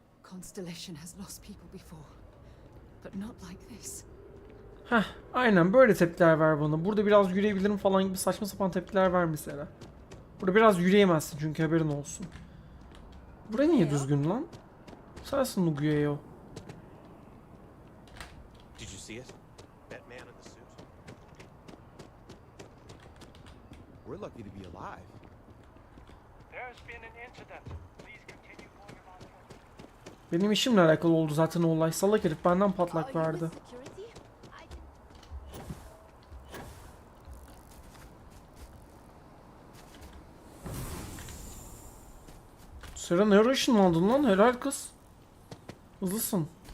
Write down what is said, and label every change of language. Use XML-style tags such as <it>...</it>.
<en>Constellation has lost people before, but not like this.</en> <tr>Heh, aynen böyle tepkiler ver bana. Burada biraz yürüyebilirim falan gibi saçma sapan tepkiler ver mesela. Burada biraz yürüyemezsin çünkü haberin olsun. Buraya niye düzgün lan? Sensin Nuguyeyo.</tr> <en>Did you see it? That man in the suit? We're lucky to be alive. There's been an incident. Please continue going about your...</en> <tr>Benim işimle alakalı oldu zaten o olay. Salak herif benden patlak verdi. Sera ne ara ışınlandın lan? Helal kız. Hızlısın.</tr>